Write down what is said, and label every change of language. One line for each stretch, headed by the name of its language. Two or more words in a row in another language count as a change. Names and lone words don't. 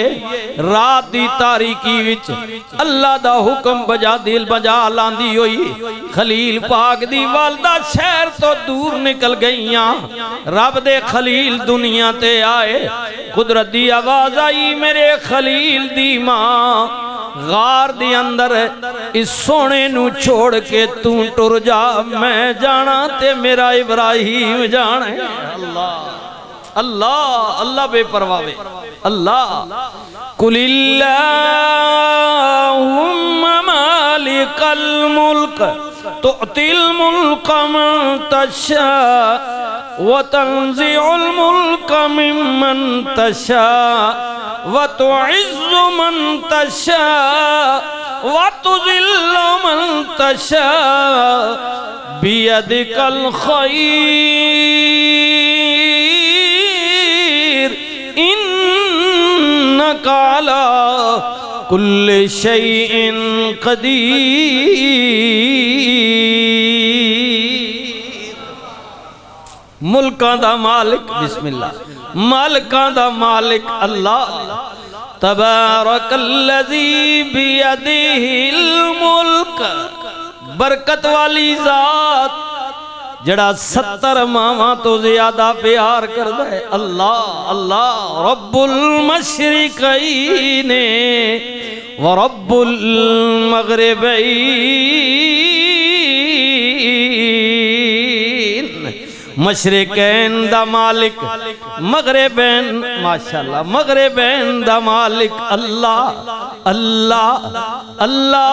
Punjabi: ਰਾਤ ਦੀ ਤਾਰੀਕੀ ਵਿਚ ਅੱਲਾਹ ਦਾ ਹੁਕਮ ਬਜਾ ਦਿਲ ਬਜਾ ਲਾਂਦੀ ਹੋਈ ਖ਼ਲੀਲ ਪਾਕ ਦੀ ਵਾਲਦਾ ਸ਼ਹਿਰ ਤੋ ਦੂਰ ਨਿਕਲ ਗਈਆਂ ਰੱਬ ਦੇ ਖ਼ਲੀਲ ਦੁਨੀਆ ਤੇ ਆਏ ਕੁਦਰਤ ਦੀ ਆਵਾਜ਼ ਆਈ ਮੇਰੇ ਖ਼ਲੀਲ ਦੀ ਮਾਂ ਗ਼ਾਰ ਦੇ ਅੰਦਰ ਇਸ ਸੋਹਣੇ ਨੂ ਛੋੜ ਕੇ ਤੂ ਟੁਰ ਜਾ ਮੈਂ ਜਾਣਾ ਤੇ ਮੇਰਾ ਇਬਰਾਹੀਮ ਜਾਣੇ। ਅੱਲਾਹ ਅੱਲਾਹ ਅੱਲਾਹ ਬੇਪਰਵਾਹ।
Arabic: الله قل اللهم مالك الملك تؤتي الملك من تشاء وتنزع الملك ممن تشاء وتعز من تشاء وتذل من تشاء व तुज़िल्लु मन तशा بيدك الخير إنك على كل شيء قدير.
Punjabi: ਮੁਲਕਾਂ ਦਾ ਮਾਲਿਕ ਬਿਸਮਿੱਲਾਹ, ਮਾਲਿਕਾਂ ਦਾ ਮਾਲਿਕ ਅੱਲਾਹ
Arabic: تبارك الذي بيده الملك,
Punjabi: ਬਰਕਤ ਵਾਲੀ ਜ਼ਾਤ ਜੜ੍ਹਾ 70 ਮਾਵਾਂ ਤੋ ਜ਼ਿਆਦਾ ਪਿਆਰ ਕਰਦਾ ਹੈ। ਅੱਲਾਹ ਅੱਲਾਹ
Arabic: رب المشرقين ورب المغربين,
Punjabi: ਮਸ਼ਰਿਕੈਨ ਦਾ ਮਾਲਿਕ ਮਗ਼ਰਿਬੈਨ, ਮਾਸ਼ਾਅੱਲਾਹ ਮਗ਼ਰਿਬੈਨ ਦਾ ਮਾਲਿਕ ਅੱਲਾਹ ਅੱਲਾਹ ਅੱਲਾਹ।